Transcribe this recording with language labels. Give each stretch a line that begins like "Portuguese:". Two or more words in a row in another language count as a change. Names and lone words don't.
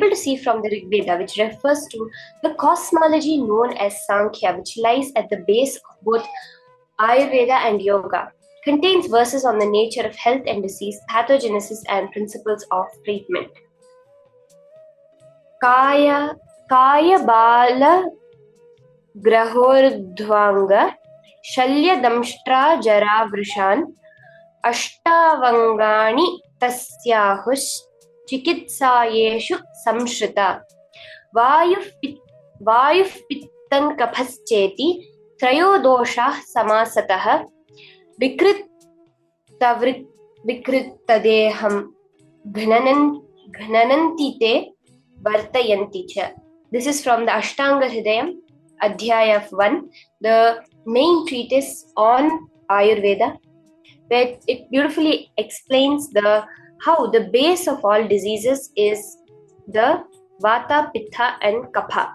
English: to see from the Rig Veda, which refers to the cosmology known as Sankhya, which lies at the base of both Ayurveda and Yoga, contains verses on the nature of health and disease, pathogenesis and principles of treatment.
Sanskrit: काय बाल ग्रहोर्ध्वाङ्ग शल्य दंष्ट्र जरा वृषान् अष्टावङ्गानि तस्याहुश् चिकित्सायेषु संश्रिता वायुः पित्तं कफश्चेति त्रयोदोषाः समासतः विकृतदेहं घ्नन्ति ते वर्तयन्ति च.
English: This is from the Ashtanga Hridayam, Adhyaya of 1, the main treatise on Ayurveda, where it beautifully explains how the base of all diseases is the Vata, Pitta and Kapha.